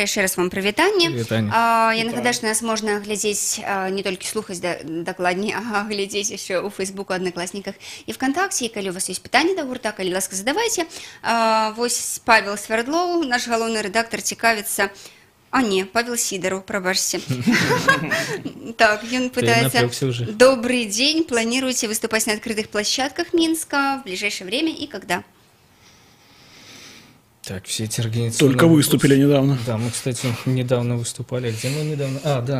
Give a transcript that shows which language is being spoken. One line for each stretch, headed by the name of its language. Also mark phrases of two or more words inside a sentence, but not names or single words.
Belarusian: Яшчэ раз вам прывітанне. Я нагадаю, што нас можна глядзець, не толькі слухаць дакладней, а глядзець яшчэ ў Фейсбуку, Аднакласніках і ВКонтакце. І калі у вас ёсць пытанні да гурта, калі ласка, задавайце. Вось Павел Свердлоў, наш галоўны рэдактар, цікавіцца.
Russian: А не, Павел Сидоров, пробачьте. Так, он пытается. Добрый день. Планируете выступать на открытых площадках Минска в ближайшее время и когда? Так, все эти организационные... Только выступили недавно. Да, мы, кстати, недавно выступали. Где мы недавно? А, да.